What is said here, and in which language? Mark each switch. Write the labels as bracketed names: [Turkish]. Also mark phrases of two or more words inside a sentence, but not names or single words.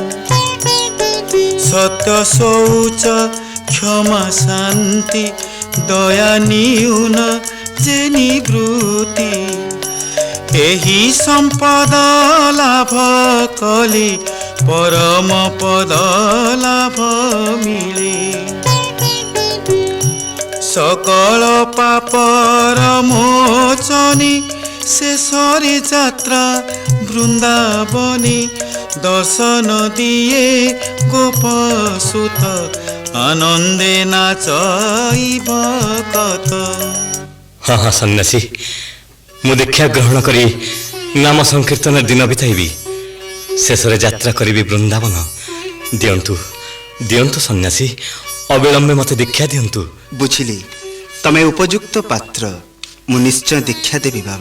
[Odia] ସତ୍ୟ ଶୌଚ କ୍ଷମା ଶାନ୍ତି, ଦୟା ନିଉନ ଯେ ନିବୃତ୍ତି। ଏହି ସମ୍ପଦ ଲାଭ କଲି ପରମ ପଦ ଲାଭ ମିଳେ। ସକଳ ପାପର ମୋଚନୀ, ଶେଷରେ ଯାତ୍ରା ବୃନ୍ଦାବନୀ। ଦର୍ଶନ ଦିଏ ଗୋପସୁତ, ଆନନ୍ଦେ ନାଚଇ ଭକତ। ହାଁ ହାଁ ସନ୍ୟାସୀ, ମୁଁ ଦୀକ୍ଷା ଗ୍ରହଣ କରି ନାମ ସଂକୀର୍ତ୍ତନ ଦିନ ବିତାଇବି। ଶେଷରେ ଯାତ୍ରା କରିବି ବୃନ୍ଦାବନ। ଦିଅନ୍ତୁ ଦିଅନ୍ତୁ ସନ୍ନ୍ୟାସୀ, ଅବିଳମ୍ବେ ମୋତେ ଦୀକ୍ଷା ଦିଅନ୍ତୁ। ବୁଝିଲି, ତମେ ଉପଯୁକ୍ତ ପାତ୍ର। ମୁଁ ନିଶ୍ଚୟ ଦୀକ୍ଷା ଦେବି ବାବା।